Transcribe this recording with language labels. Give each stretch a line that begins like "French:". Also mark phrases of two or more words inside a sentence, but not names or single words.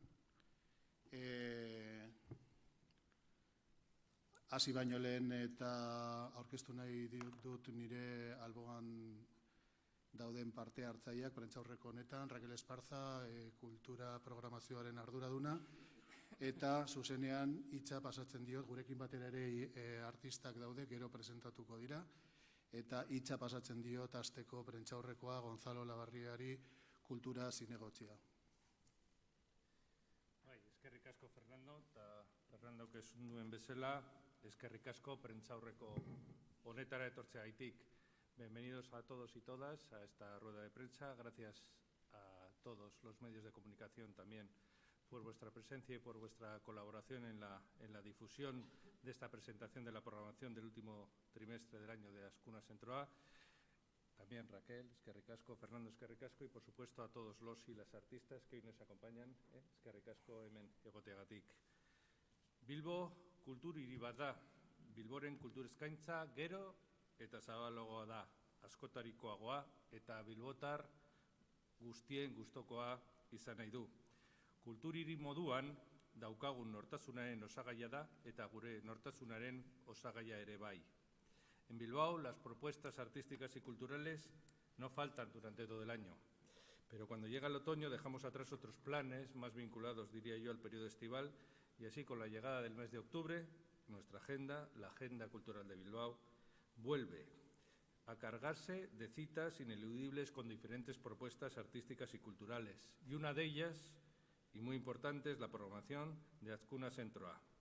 Basque: Hasi baino lehen eta aurkeztu nahi dut nire alboan dauden parte hartzaileak prentsaurreko honetan, Raquel Esparza, kultura programazioaren arduraduna, eta zuzenean hitza pasatzen diot, gurekin batera ere artistak daude, gero presentatuko dira, eta hitza pasatzen diot hasteko prentsaurrekoa Gonzalo Labarriari kultura zinegotzia. Eskerrik asko, Fernando, eta Fernandok esan duen bezala, eskerrik asko prentsaurreko honetara etortzeagatik.
Spanish: Bienvenidos a todos y todas a esta rueda de prensa. Gracias a todos los medios de comunicación también por vuestra presencia y por vuestra colaboración en la difusión de esta presentación de la programación del último trimestre del año de Azkuna Zentroa.
Basque: También Raquel, eskerrik asko, Fernando, eskerrik asko,
Spanish: y por supuesto a todos los y las artistas que hoy nos acompañan,
Basque: eskerrik asko hemen egoteagatik. Bilbo kultur hiri bat da. Bilboren kultur eskaintza gero eta zabalagoa da, askotarikoagoa eta bilbotar guztien gustokoa izan nahi du. Kultur hiri moduan daukagun nortasunaren osagaia da eta gure nortasunaren osagaia ere bai.
Spanish: En Bilbao las propuestas artísticas y culturales no faltan durante todo el año, pero cuando llega el otoño dejamos atrás otros planes más vinculados, diría yo, al periodo estival, y así con la llegada del mes de octubre, nuestra agenda, la agenda cultural de Bilbao, vuelve a cargarse de citas ineludibles con diferentes propuestas artísticas y culturales, y una de ellas, y muy importante, es la programación de Azkuna Zentroa.